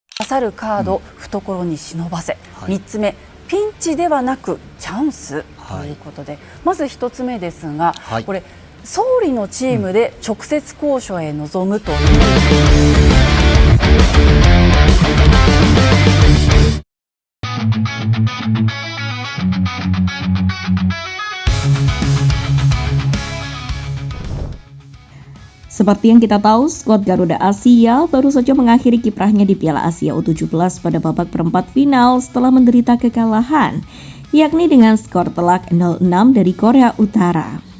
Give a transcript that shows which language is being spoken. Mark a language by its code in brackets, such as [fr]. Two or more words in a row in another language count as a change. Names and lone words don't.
[ja] さるカード、懐に忍ばせ、3つ目ピンチではなくチャンスということで、まず1つ目ですが、これ総理のチームで直接交渉へ臨むという、 [id] Seperti yang kita tahu, skuad Garuda Asia baru saja mengakhiri kiprahnya di Piala Asia U17 pada babak perempat final setelah menderita kekalahan, yakni dengan skor telak 0-6 dari Korea Utara.